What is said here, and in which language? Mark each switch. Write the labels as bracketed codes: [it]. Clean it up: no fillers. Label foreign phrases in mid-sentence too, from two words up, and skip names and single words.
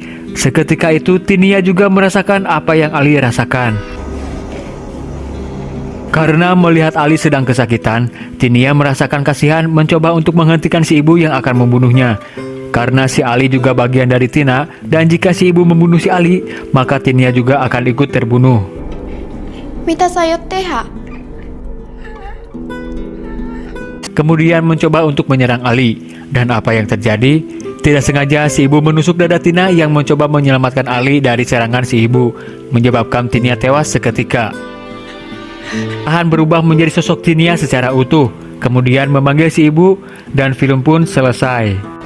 [id] Seketika itu Tinia juga merasakan apa yang Ali rasakan. Karena melihat Ali sedang kesakitan, Tinia merasakan kasihan mencoba untuk menghentikan si ibu yang akan membunuhnya. Karena si Ali juga bagian dari Tina, dan jika si ibu membunuh si Ali, maka Tinia juga akan ikut terbunuh. [fi] Mitä sä aiot tehdä? [id] Kemudian mencoba untuk menyerang Ali. Dan apa yang terjadi? Tidak sengaja si ibu menusuk dada Tina yang mencoba menyelamatkan Ali dari serangan si ibu. menyebabkan Tinia tewas seketika. Ahan berubah menjadi sosok Tinia secara utuh, kemudian memanggil si ibu, dan film pun selesai.